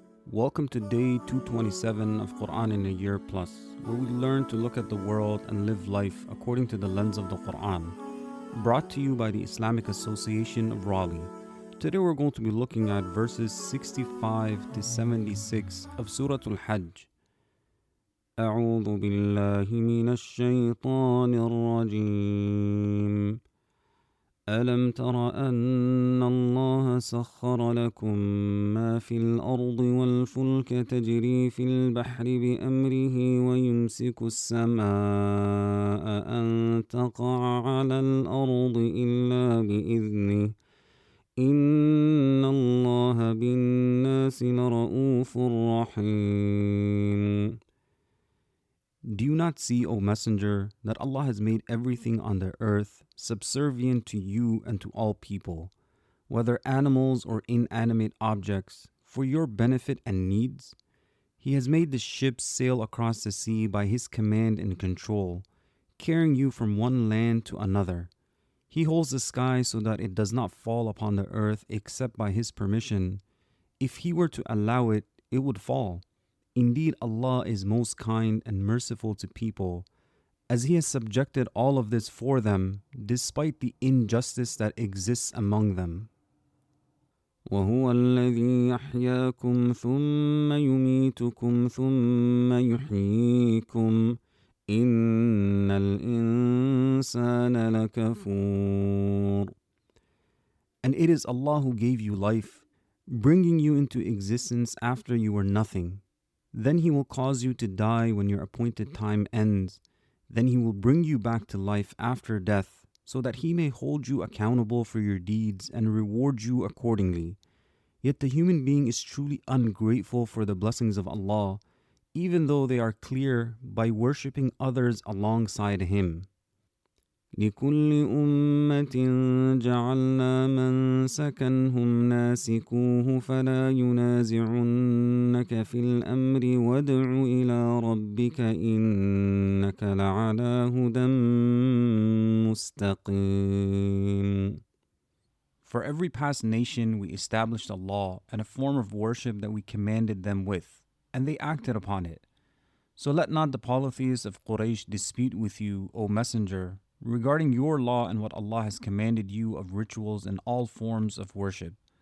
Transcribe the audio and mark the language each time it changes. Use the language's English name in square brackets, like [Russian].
[English] Welcome to day 227 of Quran in a Year Plus, where we learn to look at the world and live life according to the lens of the Quran. Brought to you by the Islamic Association of Raleigh. Today we're going to be looking at verses 65 to 76 of Surah Al-Hajj. [Arabic] أعوذ بالله من الشيطان الرجيم. ألم تر أن الله سخر لكم ما في الأرض والفلك تجري في البحر بأمره ويمسك السماء أن تقع على الأرض إلا بإذنه إن الله بالناس لرؤوف رحيم. [English] Do you not see, O Messenger, that Allah has made everything on the earth subservient to you and to all people, whether animals or inanimate objects, for your benefit and needs? He has made the ships sail across the sea by His command and control, carrying you from one land to another. He holds the sky so that it does not fall upon the earth except by His permission. If He were to allow it, it would fall. Indeed, Allah is most kind and merciful to people, as He has subjected all of this for them, despite the injustice that exists among them. [Arabic] وهو الذي يحياكم ثم يميتكم ثم يحييكم إن الإنسان لكفور. [English] And it is Allah who gave you life, bringing you into existence after you were nothing. Then He will cause you to die when your appointed time ends. Then He will bring you back to life after death, so that He may hold you accountable for your deeds and reward you accordingly. Yet the human being is truly ungrateful for the blessings of Allah, even though they are clear by worshipping others alongside Him. [Arabic] لكل أمة جعلنا منسكا هم ناسكوه فلا ينازعنك في الأمر وادع إلى ربك إنك لعلى هدى مستقيم. [English] For every past nation we established a law and a form of worship that we commanded them with, and they acted upon it. So let not the polytheists of Quraysh dispute with you, O Messenger, regarding your law and what Allah has commanded you of rituals and all forms of worship.